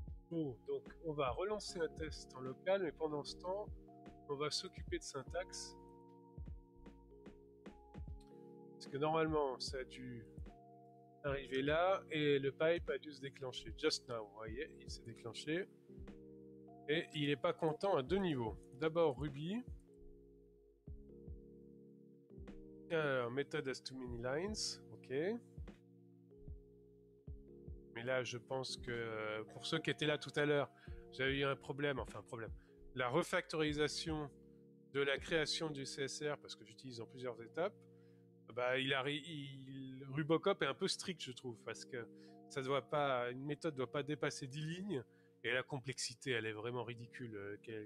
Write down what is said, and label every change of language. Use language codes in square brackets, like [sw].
[fr] Bon, donc on va relancer un test en local, mais pendant ce temps, on va s'occuper de syntaxe. Parce que normalement, ça a dû arriver là, et le pipe a dû se déclencher. [en] Just now, [fr] vous voyez, il s'est déclenché. Et il n'est pas content à deux niveaux. D'abord Ruby. [en] Alors, method has too many lines. [fr] Ok. Mais là, je pense que pour ceux qui étaient là tout à l'heure, j'avais eu un problème, enfin un problème. La refactorisation de la création du CSR, parce que j'utilise en plusieurs étapes, bah, Rubocop est un peu strict, je trouve, parce que ça doit pas, une méthode ne doit pas dépasser 10 lignes, et la complexité, elle est vraiment ridicule.